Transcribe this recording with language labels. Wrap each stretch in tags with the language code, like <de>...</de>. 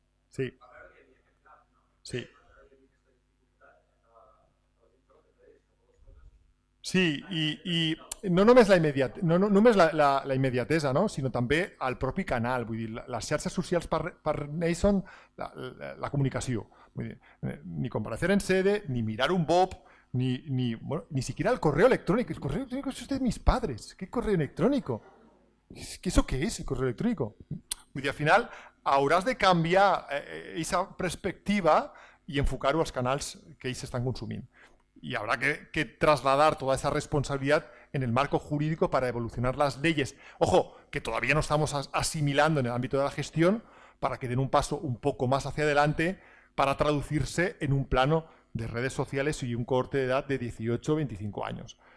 <ca>Sí. Sí. Sí, i no només la immediatesa, no? Sinó també el propi canal. Vull dir, les xarxes socials per ells són la comunicació. Vull dir,</ca> <es>ni comparecer en sede, ni mirar un BOP, ni siquiera el correo electrónico. El correo electrónico es de mis padres. ¿Qué correo electrónico? ¿Eso qué es, el correo electrónico?</es> <ca>Vull dir, al final hauràs de canviar aquesta perspectiva i enfocar-ho als canals que ells estan consumint.</ca> <es>Y habrá que trasladar toda esa responsabilidad en el marco jurídico para evolucionar las leyes. Ojo, que todavía no estamos asimilando en el ámbito de la gestión para que den un paso un poco más hacia adelante para traducirse en un plano de redes sociales y un corte de edad de 18 o 25 años.</es>